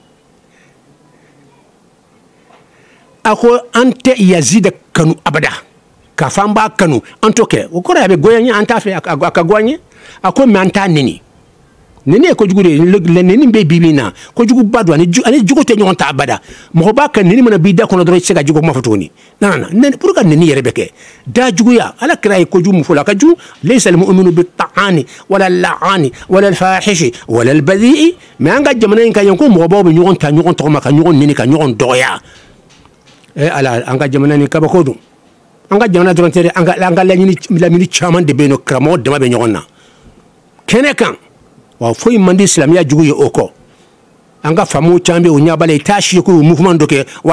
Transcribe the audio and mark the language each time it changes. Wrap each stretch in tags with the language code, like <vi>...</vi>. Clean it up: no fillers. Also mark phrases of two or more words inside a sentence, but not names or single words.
<bm>a ko an tɛ Yazida kanu abada k'a fɔ an b'a kanu an t'o kɛ o kɔrɔ ye a bɛ goya n ye an t'a fɛ a ka goya n ye a ko mais an t'a nini nini ye kojugu de ye nini bɛ bi min na kojuguba don ani jugu tɛ ɲɔgɔn ta abada mɔgɔ b'a kɛ nini mana b'i da kɔnɔ dɔrɔn i tɛ se ka jugu kuma fɔ tuguni</bm> <fr>pour que</fr> <bm>nini yɛrɛ bɛ kɛ da juguya ala kira ye kojugu mun fɔ la a ka jugu</bm> <ar>ليس المؤمن بالطعان ولا اللعان ولا الفاحش ولا البذيء</ar> <bm>mais an ka jamana in kan yan ko mɔgɔbaw bɛ ɲɔgɔn ta ɲɔgɔn tɔgɔma ka ɲɔgɔn nini ka ɲɔgɔn dɔgɔya ala an ka jamana ni kabako don an ka jamana dɔrɔn tɛ dɛ an ka lamini caman de bɛ yen nɔ karamɔgɔ dama bɛ ɲɔgɔn na kɛnɛ kan wa foyi man di silamɛya jugu ye o kɔ an ka faamaw caman bɛ yen o ɲɛ b'a la i t'a si ko o mouvement dɔ kɛ walasa</bm>